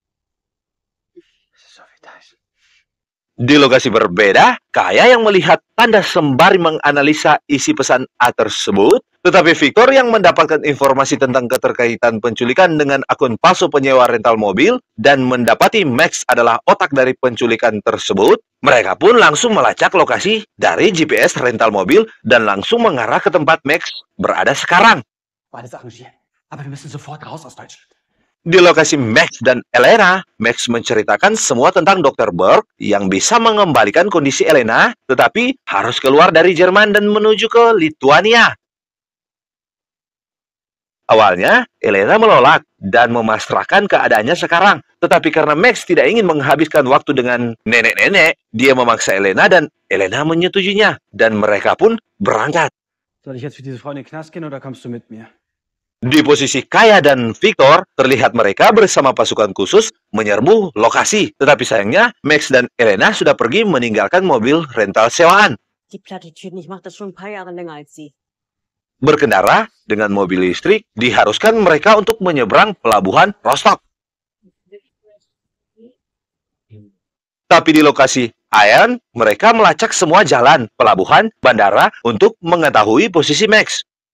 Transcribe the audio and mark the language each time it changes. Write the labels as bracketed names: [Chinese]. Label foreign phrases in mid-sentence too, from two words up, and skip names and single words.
[Indonesian] Di lokasi berbeda, Kaya yang melihat tanda sembari menganalisa isi pesan A tersebut, tetapi Victor yang mendapatkan informasi tentang keterkaitan penculikan dengan akun palsu penyewa rental mobil dan mendapati Max adalah otak dari penculikan tersebut, mereka pun langsung melacak lokasi dari GPS rental mobil dan langsung mengarah ke tempat Max berada sekarang. [German] Alles arrangieren. Aber wir müssen sofort raus aus Deutschland. [Indonesian] Di lokasi Max dan Elena, Max menceritakan semua tentang Dr. Berg yang bisa mengembalikan kondisi Elena, tetapi harus keluar dari Jerman dan menuju ke Lituania. Awalnya, Elena menolak dan memasrahkan keadaannya sekarang. Tetapi karena Max tidak ingin menghabiskan waktu dengan nenek-nenek, dia memaksa Elena dan Elena menyetujuinya. Dan mereka pun berangkat. [German] Soll ich jetzt für diese Frau in den Knast gehen oder kommst du mit mir? [Indonesian] Di posisi Kaya dan Victor, terlihat mereka bersama pasukan khusus menyerbu lokasi. Tetapi sayangnya, Max dan Elena sudah pergi meninggalkan mobil rental sewaan. [German] Die Plattitüden, ich mache das schon ein paar Jahre länger als Sie. [Indonesian] Berkendara dengan mobil listrik diharuskan mereka untuk menyeberang pelabuhan Rostock. Tapi di lokasi Iron, mereka melacak semua jalan, pelabuhan, bandara untuk mengetahui posisi Max.